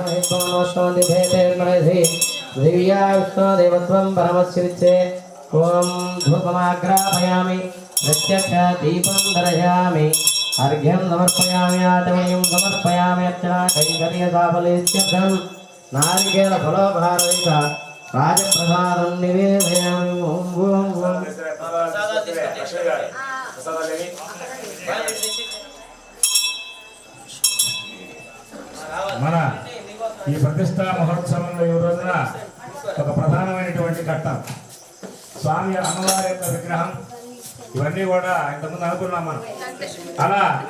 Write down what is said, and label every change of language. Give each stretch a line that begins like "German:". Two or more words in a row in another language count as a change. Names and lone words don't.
Sanskrit: दिव्या विष्णु देवत्वं परमस्यविच्चे ओम धूपमाग्रापयामि प्रत्यक्ष दीपं दर्शयामि अर्घ्यं समर्पयामि आचमनीं समर्पयामि अर्चना कैङ्कर्यसाफल्यसिद्ध्यर्थं नारिकेलफलोपहारयुक्त राजप्रसादं निवेदयामि ओम ओम ओम
Telugu: మన ఈ ప్రతిష్టా మహోత్సవంలో ఈ రోజున ఒక ప్రధానమైనటువంటి ఘట్టం స్వామి అమ్మవారి యొక్క విగ్రహం ఇవన్నీ కూడా ఇంతకుముందు అనుకున్నాం మనం అలా